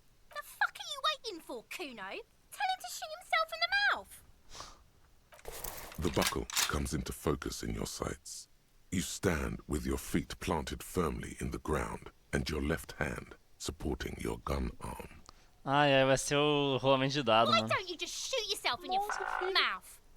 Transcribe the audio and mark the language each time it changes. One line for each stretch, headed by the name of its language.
English: The fuck are you waiting for, Kuno? Tell him to shoot himself in the mouth. The buckle comes into focus in your sights. You stand with your feet planted firmly in the ground and your left hand supporting your gun arm.
Portuguese: Ai, vai ser o rolamento de dado,
English: Why
Portuguese: mano.
English: don't you just shoot yourself in your mouth?